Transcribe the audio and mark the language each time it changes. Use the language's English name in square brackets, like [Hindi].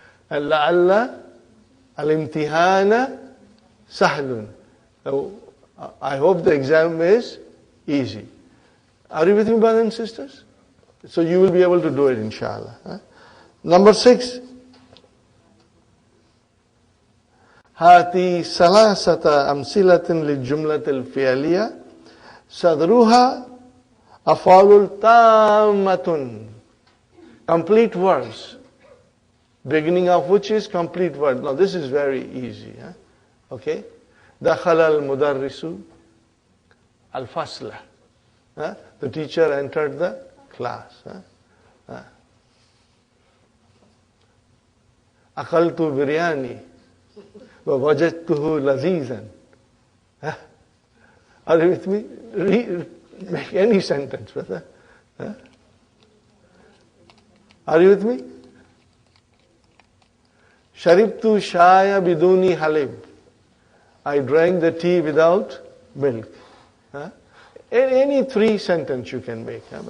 [Arabic] And لَعَلَّ الْإِمْتِحَانَ سَهْلٌ. [English] So, I hope the exam is easy. Are you with me, brothers and sisters? So you will be able to do it, inshallah. Number 6. [Arabic] هاتي ثلاثة أمثلة للجملة الفعلية صدرها أفعال تامة. [English] Complete verbs, beginning of which is complete word. Now this is very easy. Okay? [Arabic] دخل المدرس الفصل. [English] The teacher entered the class. [Arabic] أكلت برياني ووجدته لذيذا. [English] Are you with me? Make any sentence, brother. Are you with me? [Arabic] شربت شاي بدون حليب. [English] I drank the tea without milk. Any 3 sentences you can make.